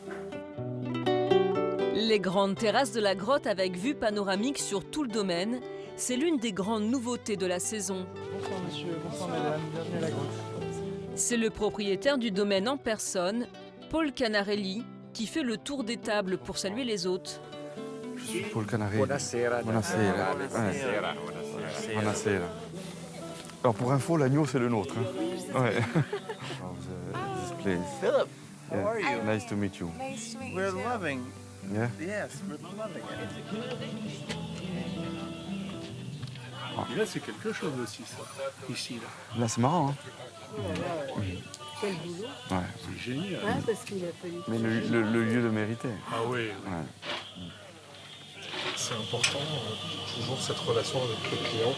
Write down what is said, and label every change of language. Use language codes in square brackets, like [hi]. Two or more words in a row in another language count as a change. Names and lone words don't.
[fr] Les grandes terrasses de la grotte avec vue panoramique sur tout le domaine, c'est l'une des grandes nouveautés de la saison. Bonsoir, monsieur. Bonsoir, madame. Bienvenue à la grotte. C'est le propriétaire du domaine en personne, Paul Canarelli, qui fait le tour des tables pour saluer les hôtes. Je suis Paul Canarelli. [it] Buonasera. Buonasera. Buonasera. Buonasera. [fr] Alors pour info, l'agneau c'est le nôtre. Hein. Ouais. [en] This place. Philip, how Yeah. are you? Nice to meet you. Nice to meet you. We're loving. Yeah. Yes, we're loving it. [fr] Et là, c'est quelque chose aussi, ça. Ici, là. Là c'est marrant. Hein. Quel boulot. Ouais. C'est génial. Ouais, parce qu'il a fallu... Mais le lieu le méritait. Ah oui. Ouais. C'est important, toujours cette relation avec le client.